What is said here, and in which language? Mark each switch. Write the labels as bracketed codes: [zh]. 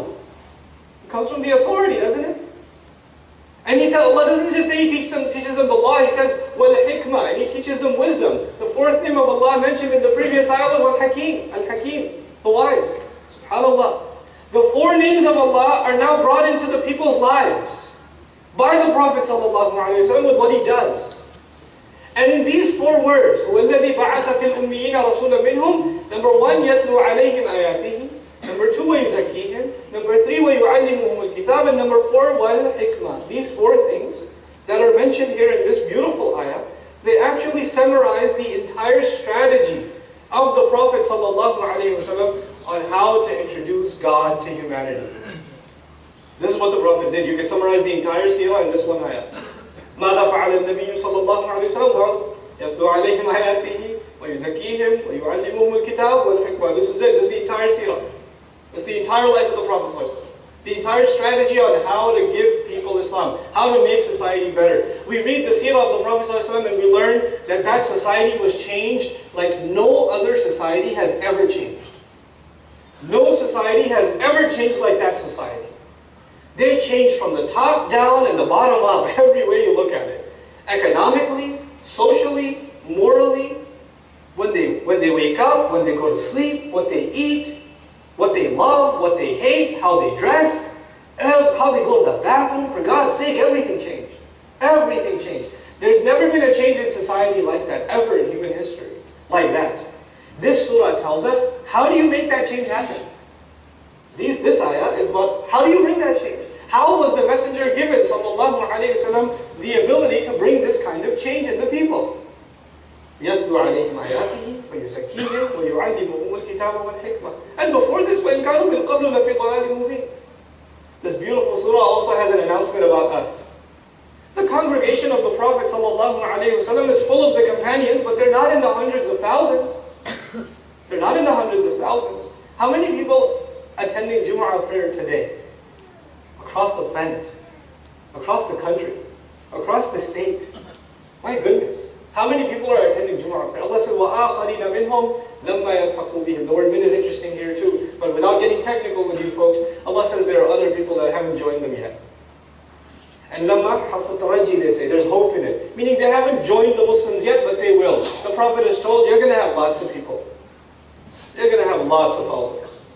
[en] It comes from the authority, doesn't it? And he said, Allah doesn't just say He teaches them the law, He says, Wal-Hikmah, and He teaches them wisdom. The fourth name of Allah mentioned in the previous ayah was Wal-Hakim, Al-Hakim, the wise. SubhanAllah. The four names of Allah are now brought into the people's lives by the Prophet ﷺ with what he does. And in these four words, [ar] وَالَّذِي بَعَثَ فِي الْأُمِّيِّينَ رَسُولًا مِّنْهُمْ, [en] number one, [ar] يَتْلُو عَلَيْهِمْ آيَاتِهِ. [en] Number two, [ar] وَيُزَكِّيهِمْ. [en] Number three, [ar] وَيُعَلِّمُهُمُ الْكِتَابَ. [en] And number four, [ar] وَالْحِكْمَةِ. [en] These four things that are mentioned here in this beautiful ayah, they actually summarize the entire strategy of the Prophet ﷺ on how to introduce God to humanity. This is what the Prophet did. You can summarize the entire seerah in this one ayah. [ar] ماذا فعل النبي صلى الله عليه وسلم يتلو عليهم آياته ويزكيهم ويعلمهم الكتاب والحكمة. [en] This is it. This is the entire seerah. This is the entire life of the Prophet ﷺ. The entire strategy on how to give people Islam, how to make society better. We read the seerah of the Prophet ﷺ and we learn that that society was changed like no other society has ever changed. No society has ever changed like that society. They changed from the top down and the bottom up, every way you look at it. Economically, socially, morally, when they wake up, when they go to sleep, what they eat, what they love, what they hate, how they dress, how they go to the bathroom. For God's sake, everything changed. Everything changed. There's never been a change in society like that, ever in human history, like that. This surah tells us, how do you make that change happen? This ayah is about, how do you bring that change? How was the messenger given, sallallahu alayhi wa sallam, the ability to bring this kind of change in the people? [ar] يَتْلُو عَلَيْهِمْ آيَاتِهِ وَيُزَكِّيهِمْ وَيُعَلِّمُهُمُ الْكِتَابَ وَالْحِكْمَةَ. [en] And before this, [ar] وَإِنْ كَانُوا مِنْ قَبْلُ لَفِي ضَلَالٍ مُبِينٍ. [en] This beautiful surah also has an announcement about us. The congregation of the Prophet sallallahu alayhi wa sallam is full of the companions, but they're not in the hundreds of thousands. They're not in the hundreds of thousands. How many people attending Jumu'ah prayer today? Across the planet, across the country, across the state. My goodness. How many people are attending Jumu'ah prayer? Allah says, [ar] وَآخَرِينَ مِنْهُمْ لَمَّا يَلْحَقُوا بِهِمْ. [en] The word min is interesting here too. But without getting technical with you folks, Allah says there are other people that haven't joined them yet. And [ar] لَمَّا حَرْفُ التَّرَجِّي, [en] they say, there's hope in it. Meaning they haven't joined the Muslims yet, but they will. The Prophet is told, you're going to have lots of people. You're going to have lots of followers.